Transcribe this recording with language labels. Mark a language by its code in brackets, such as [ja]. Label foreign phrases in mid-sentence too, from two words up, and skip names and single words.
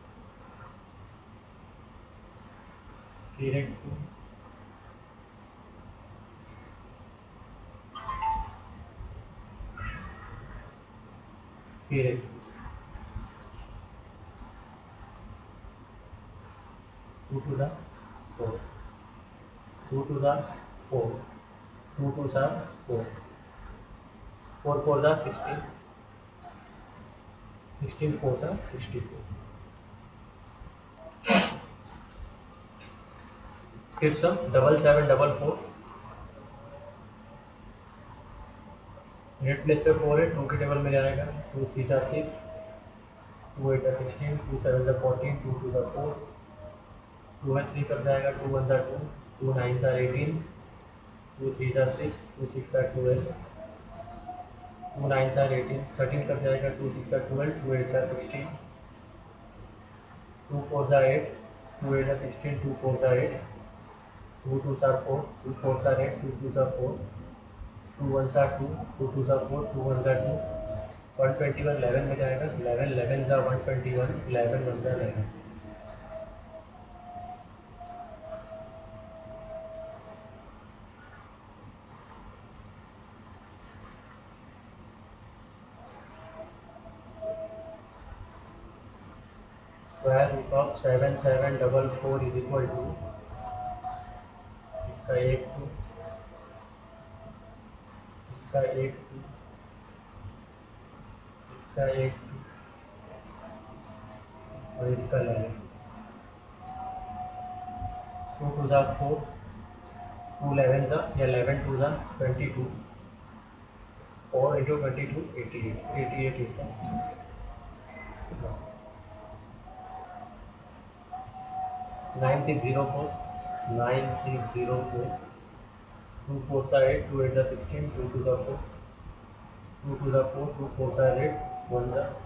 [hi] फिर 1 2, फिर 1 2 2 जा 4, 2 2 जा 4, 2 2 जा 4, 4 4 जा 16, 16 4 जा 64। फिर सम 7744, यूनिट प्लेस पे 4 है, 2 के टेबल में जाएगा, 2 3 जा 6, 2 8 जा 16, 2 7 जा 14, 2 2 जा 4, 2 में 3 कर जाएगा, 2 1 जा 2, 2 9 जा 18, 2 3 जा 6, 2 6 जा 12, 2 9 जा 18, 13 कर जाएगा, 2 6 जा 12, 2 8 जा 16, 2 4 जा 8, 2 8 जा 16, 2 4 जा 8, 2 2 जा 4, 2 4 जा 8, 2 2 जा 4, 2 1 जा 2, 2 2 जा 4, 2 1 जा 2, 121 11 में जाएगा, 11 11 जा 121, 11 1 जा 11। [en] square root of 7744 is equal to, [hi] इसका 1 2, इसका 1 2, इसका 1 2 और इसका 11, 2 2 जा 4, 2 11 जा या 11 2 जा 22, [en] 4 into 22 88, 88 is the 9604, [hi] 9604, 2 4 जा 8, 2 8 जा 16, 2 2 जा 4, 2 2 जा 4, 2 4 जा 8, 1 जा